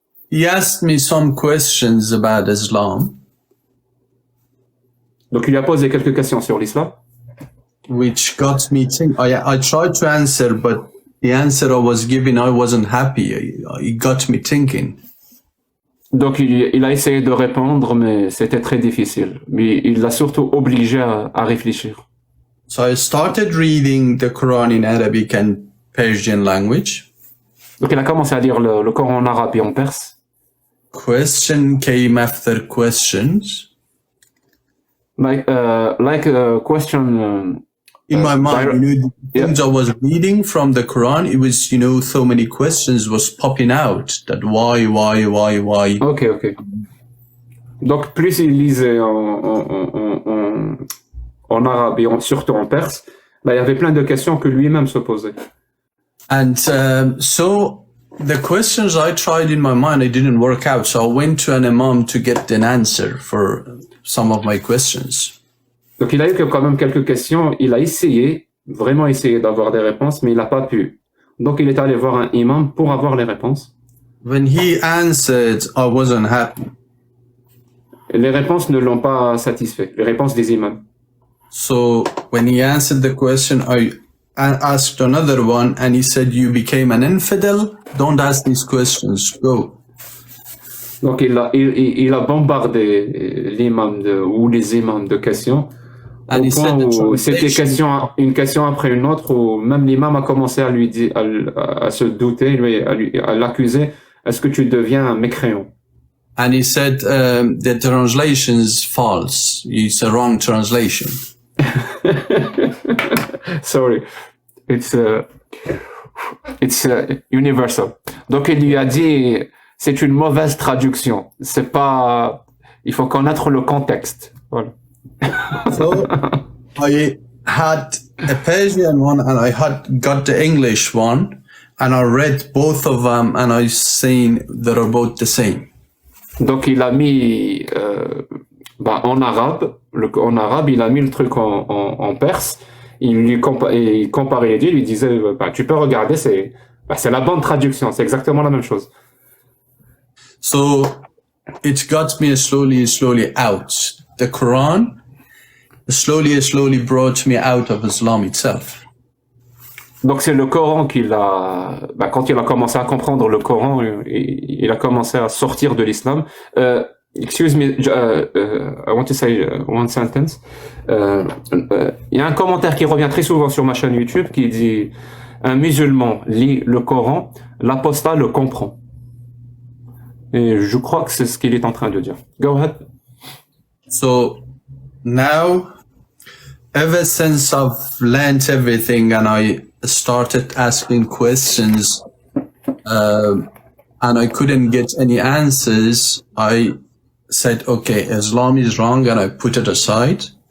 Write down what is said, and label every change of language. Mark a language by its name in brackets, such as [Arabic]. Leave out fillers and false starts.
[English] He asked me some questions about Islam. [French] Donc, il lui a posé quelques questions sur l'islam. [English] Which got me thinking. I tried to answer, but the answer I was giving, I wasn't happy. It got me thinking. [French] Donc, il a essayé de répondre, mais c'était très difficile. Mais il l'a surtout obligé à réfléchir. [English] So I started reading the Quran in Arabic and Persian language. [French] Donc il a commencé à lire le Coran en arabe et en perse. [English] Question came after questions. Like a question. In my mind, the yeah. things I was reading from the Quran, it was, so many questions was popping out. That why? Ok. [French] Donc plus il lisait en arabe et surtout en perse, il y avait plein de questions que lui-même se posait. [English] And so the questions I tried in my mind, it didn't work out. So I went to an imam to get an answer for some of my questions. [French] Donc il a eu quand même quelques questions, il a vraiment essayé d'avoir des réponses, mais il n'a pas pu. Donc il est allé voir un imam pour avoir les réponses. [English] When he answered, I wasn't happy. [French] Et les réponses ne l'ont pas satisfait, les réponses des imams. [English] So when he answered the question, I asked another one and he said, you became an infidel? Don't ask these questions, go. [French] Donc il a bombardé l'imam ou les imams de questions. [English] And [French] Au point où c'était une question après une autre, où même l'imam a commencé à lui dire, à se douter, à l'accuser, est-ce que tu deviens un mécréant? [English] And he said, the translation's false. It's a wrong translation. Sorry, it's universal. [French] Donc il lui a dit, c'est une mauvaise traduction. C'est pas, il faut connaître le contexte. Voilà. [English] So I had a Persian one and I had got the English one and I read both of them and I seen they're both the same. [French] Donc il a mis en arabe, il a mis le truc en perse. Il comparait les deux, il lui disait tu peux regarder, c'est la bonne traduction, c'est exactement la même chose. [English] So it got me slowly out. The Quran slowly brought me out of Islam itself. [French] Donc c'est le Coran quand il a commencé à comprendre le Coran, il a commencé à sortir de l'islam. [English] Excuse me, I want to say one sentence. [French] Il y a un commentaire qui revient très souvent sur ma chaîne YouTube qui dit un musulman lit le Coran, l'apostat le comprend. Et je crois que c'est ce qu'il est en train de dire. [English] Go ahead. So now, ever since I've learned everything and I started asking questions, and I couldn't get any answers, I said, okay, Islam is wrong, and I put it aside.